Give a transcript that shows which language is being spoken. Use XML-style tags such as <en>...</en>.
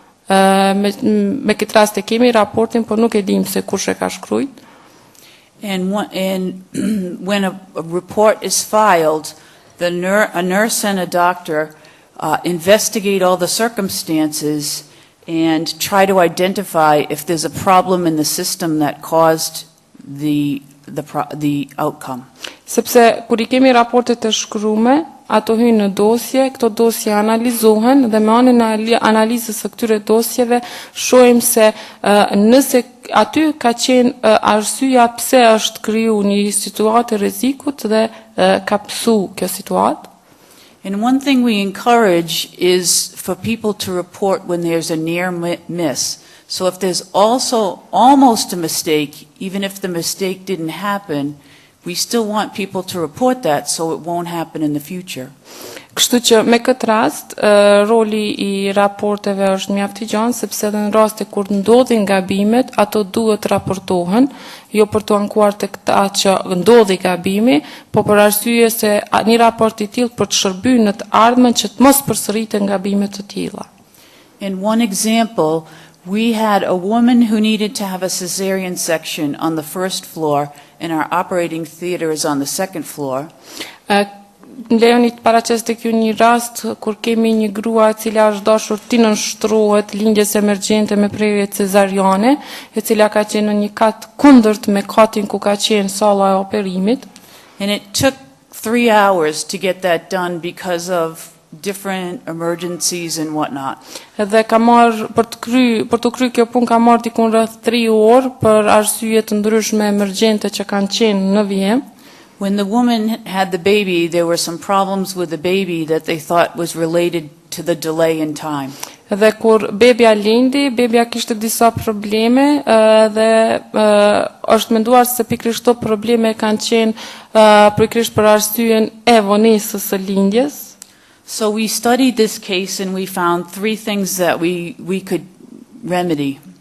<sq>Me këtë rast e kemi raportin, por nuk e dim se kush e ka shkruajt.</sq> <en>And when a report is filed, a nurse and a doctor investigate all the circumstances and try to identify if there's a problem in the system that caused the outcome.</en> <sq>Sepse kur I kemi raportet e shkruame, ato hyjnë në dosje, këto dosje analizohen dhe me anën e analizës së këtyre dosjeve shohim se nëse aty ka qenë arsyeja pse është kriju një situatë rrezikut dhe ka psu kjo situatë.</sq> <en>And one thing we encourage is for people to report when there's a near miss. So if there's also almost a mistake, even if the mistake didn't happen, we still want people to report that so it won't happen in the future.</en> <sq>Kështu që me këtë rast, roli I raporteve është mjaft I gjanë, sepse edhe në raste kur ndodhin gabimet, ato duhet raportohen, jo për të ankuar të këta që ndodhi gabimi, po për arsye se një raport I tillë për të shërbyer në të ardhmen që të mos përsëriten gabimet të tilla.</sq> <en>In one example, we had a woman who needed to have a cesarean section on the first floor, and our operating theater is on the second floor.</en> <sq>Lejoni të paraqes tek ju një rast kur kemi një grua e cila është dashur të nënshtrohet lindjes emergjente me prerje cezariane, e cila ka qenë në një kat kundërt me katin ku ka qenë salla e operimit.</sq> <en>And it took 3 hours to get that done because of different emergencies and whatnot.</en> <sq>Edhe ka marrë për të kryer kjo punë ka marrë diku rreth 3 orë për arsye të ndryshme emergjente që kanë qenë në vijim.</sq> <en>When the woman had the baby, there were some problems with the baby that they thought was related to the delay in time.</en> <sq>Dhe kur bebja lindi, bebja kishte disa probleme dhe është menduar se pikërisht këto probleme kanë qenë pikërisht për arsyeën e vonesës së lindjes.</sq> <en>So we studied this case and we found 3 things that we could remedy.</en>